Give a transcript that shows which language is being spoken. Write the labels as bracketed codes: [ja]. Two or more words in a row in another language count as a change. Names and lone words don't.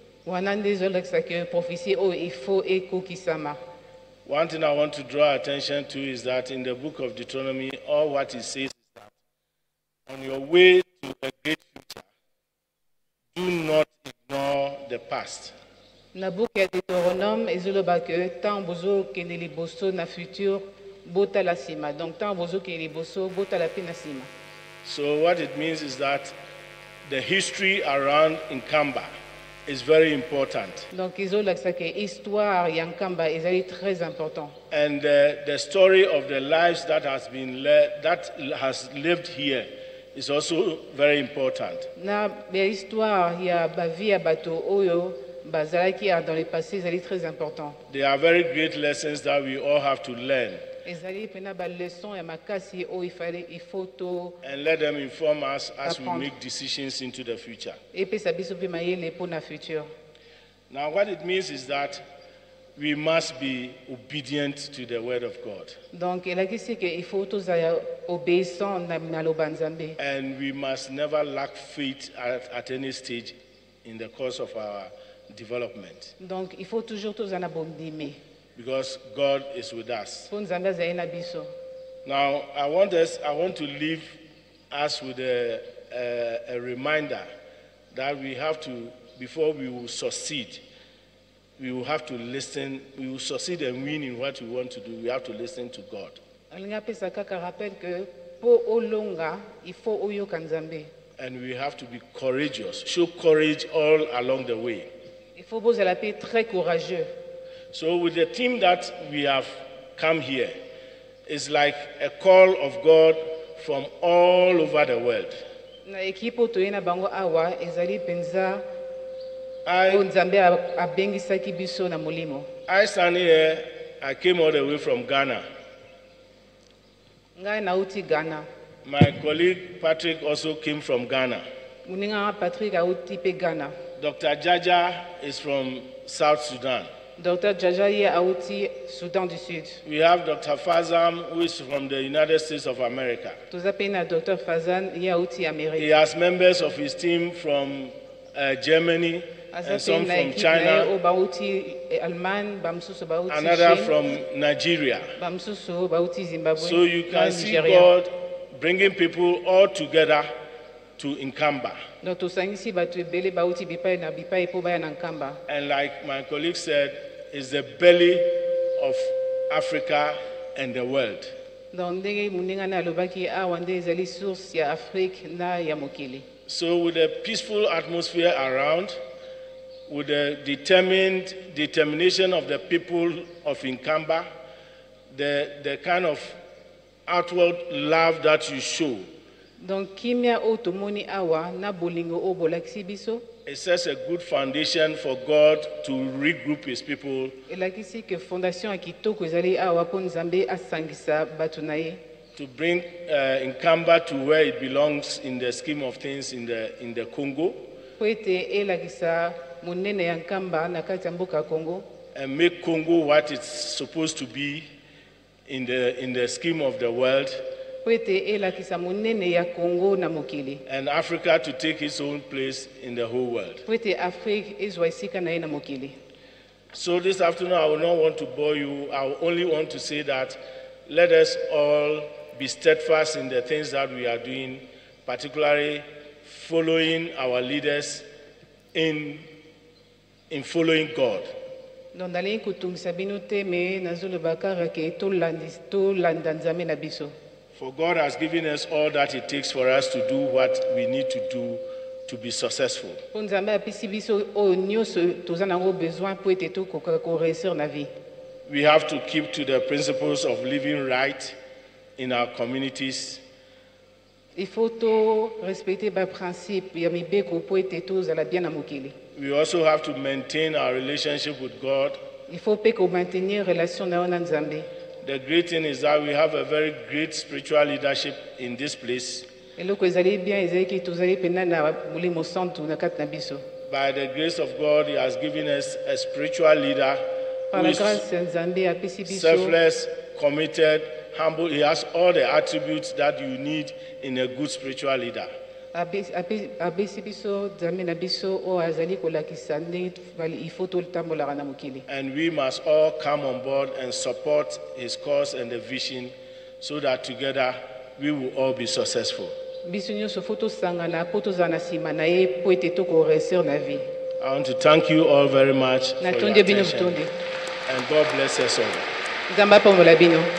[en] One thing I want to draw attention to is that in the book of Deuteronomy, all what it says is that on your way to a great future, do not ignore the past. [ln] Na book ya Deutéronome ezoloba ke tant bozo kene liboso na futur bota la sima. Donc tant bozo kene liboso bota la pe na sima. [en] So what it means is that the history around Nkamba is very important. [ln] Donc izolakisa ke histoire ya Nkamba ezali [fr] très important. [en] And the story of the lives that has lived here is also very important. [ln] Na bia histoire ya bavi ya bato oyo bazalaki [fr] dans le passé [ln] ezali [fr] très important. [en] There are very great lessons that we all have to learn, [ln] Ezali pena ba leçon ya makasi oyo [fr] il faut [ln] to [en] and let them inform us as we [ln] Apprendre. [en] make decisions into the future. [ln] epesa biso mpe mayele mpo na futur. [en] Now, what it means is that we must be obedient to the word of God, [ln] Donc elakisi ke [fr] il faut [ln] tozala obéissant na maloba nzambe. [en] and we must never lack faith at any stage in the course of our development, [ln] Donc [fr] il faut toujours [ln] tozala na bondimi [en] because God is with us. [ln] mpo nzambe azali na biso. [en] Now, I want to leave us with a reminder that we have to, before we will succeed, we will have to listen. We will succeed and win in what we want to do. We have to listen to God. [ln] alingi apesa kaka rappel ke mpo olonga [fr] il faut [ln] oyoka nzambe. [en] And we have to be courageous, show courage all along the way. [fr] Il faut [ln] bozala mpe [fr] très courageux. [en] So with the team that we have come here, it's like a call of God from all over the world. [ln] Na ekipe oyo toye na bango awa ezali mpenza [en] I, [ln] oyo nzambe abengisaki biso na molimo. [en] I stand here, I came all the way from Ghana. [ln] Ngai nauti Ghana. [en] My colleague Patrick also came from Ghana. [ln] Moninga Patrick auti mpe Ghana. [en] Dr. Jaja is from South Sudan. [ln] Dr. Jaja ye auti Sudan du Sud. [en] We have Dr. Fazam, who is from the United States of America. [ln] Toza mpe na Dr. Fazan ye auti [en] He [ln] Amerique. [en] has members of his team from Germany [ln] Aza [en] and some [ln] mpe na [en] from [ln] ekipe na ye [en] China, [ln] oyo bauti Allemagne, bamosusu bauti [en] another [ln] Chine, [en] from Nigeria. [ln] bamosusu bauti Zimbabwe, [en] So you [ln] na [en] can see [ln] Nigeria. [en] God bringing people all together to Nkamba. [ln] Donc tosangisi bato ebele bauti bipai na bipai mpo baya na nkamba. [en] And like my colleague said, it's the belly of Africa and the world. [ln] Donc ndenge moninga na alobaki awa nde ezali source ya Afrique na ya mokili. [en] So with a peaceful atmosphere around, with the determination of the people of Nkamba, the kind of outward love that you show, [ln] Donc kimia oyo tomoni awa na bolingo oyo bolakisi biso [en] it sets a good foundation for God to regroup his people [ln] elakisi ke fondation ya kitoko ezali awa mpo nzambe asangisa bato na ye [en] to bring Nkamba to where it belongs in the scheme of things in the Congo, [ln] mpo ete elakisa monene ya nkamba na kati ya mboka ya Congo [en] and make Congo what it's supposed to be in the scheme of the world, [ln] mpo ete elakisa monene ya Congo na mokili [en] and Africa to take its own place in the whole world. [ln] mpo ete Afrique ezwa esika na ye na mokili. [en] So this afternoon, I will not want to bore you. I will only want to say that let us all be steadfast in the things that we are doing, particularly following our leaders in following God. [ln] Donc nalingi kotungisa bino te me nazoloba kaka ke tolanda nzambe na biso. [en] For God has given us all that it takes for us to do what we need to do to be successful. [ln] Mpo nzambe apesi biso oyo nyonso toza nango besoin mpo ete tokoka koreusir na vie. [en] We have to keep to the principles of living right in our communities. [fr] Il faut [ln] to respecter ba principe ya mibeko mpo ete tozala bien na mokili. [en] We also have to maintain our relationship with God. [fr] Il faut [ln] mpe ko [fr] maintenir relation [ln] na yo na nzambe. [en] The great thing is that we have a very great spiritual leadership in this place. [ln] Eloko ezali bien ezali ki tozali pena na molimo santu na kati na biso. [en] By the grace of God, He has given us a spiritual leader [ln] Par [en] who [ln] la [en] is [ln] grâce ya nzambe apesi biso [en] selfless, committed, humble. He has all the attributes that you need in a good spiritual leader. [ln] apesi biso nzambe na biso oyo azali kolakisa ndenge [fr] il faut [ln] totambolaka na mokili. [en] And we must all come on board and support His cause and the vision so that together we will all be successful. [ln] Biso nyonso faut tosangana mpo tozala na nsima na ye mpo ete tokoreusir na vie. [en] I want to thank you all very much for your [ln] Natonde bino [en] attention. [ln] butonde. [en] And God bless us all. [ln] Nzambe apambola bino.